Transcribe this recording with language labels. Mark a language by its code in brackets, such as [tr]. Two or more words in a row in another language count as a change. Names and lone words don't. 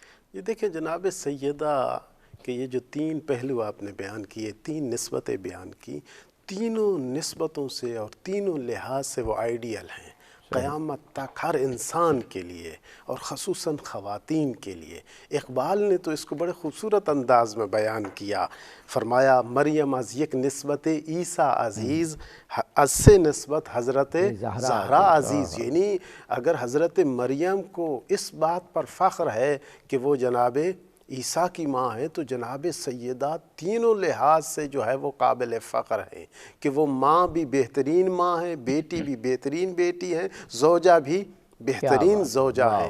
[ur] یہ دیکھیں جناب سیدہ کہ یہ جو تین پہلو آپ نے بیان کیے، تین نسبتیں بیان کی، تینوں نسبتوں سے اور تینوں لحاظ سے وہ آئیڈیل ہیں قیامت تک ہر انسان کے لیے، اور خصوصاً خواتین کے لیے۔ اقبال نے تو اس کو بڑے خوبصورت انداز میں بیان کیا، فرمایا [fa] مریم از یک نسبت عیسیٰ عزیز، از سے نسبت حضرت زہرا عزیز، [ur] یعنی اگر حضرت مریم کو اس بات پر فخر ہے کہ وہ جناب عیسیٰ کی ماں ہے تو جناب سیدہ تینوں لحاظ سے جو ہے وہ قابل فخر ہیں کہ وہ ماں بھی بہترین ماں ہے، بیٹی بھی بہترین بیٹی ہے، زوجہ بھی بہترین زوجہ ہے۔